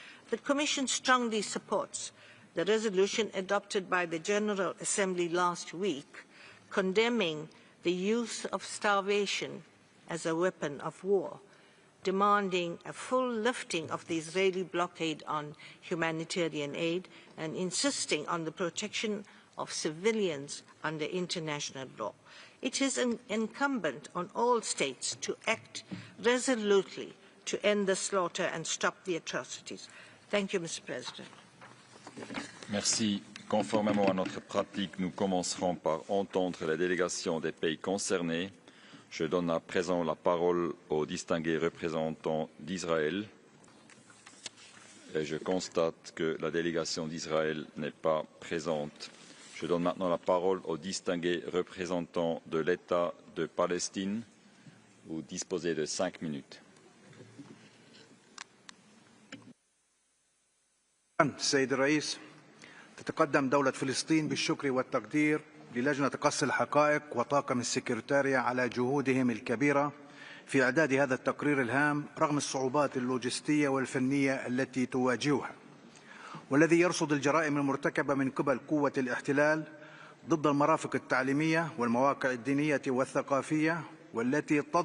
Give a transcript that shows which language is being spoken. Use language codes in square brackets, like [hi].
[en] The Commission strongly supports the resolution adopted by the General Assembly last week condemning the use of starvation as a weapon of war, demanding a full lifting of the Israeli blockade on humanitarian aid, and insisting on the protection of civilians under international law. It is incumbent on all states to act resolutely to end the slaughter and stop the atrocities. Thank you, Mr. President. [fr] Merci. Conformément à notre pratique, nous commencerons par entendre la délégation des pays concernés. Je donne à présent la parole au distingué représentant d'Israël. Et je constate que la délégation d'Israël n'est pas présente. Je donne maintenant la parole au distingué représentant de l'État de Palestine. Vous disposez de 5 minutes. [ar] السيد الرئيس، تتقدم دولة فلسطين بالشكر والتقدير للجنة قص الحقائق وطاقم السكرتارية على جهودهم الكبيرة في إعداد هذا التقرير الهام رغم الصعوبات اللوجستية والفنية التي تواجهها، والذي يرصد الجرائم المرتكبة من قبل قوة الاحتلال ضد المرافق التعليمية والمواقع الدينية والثقافية، والذي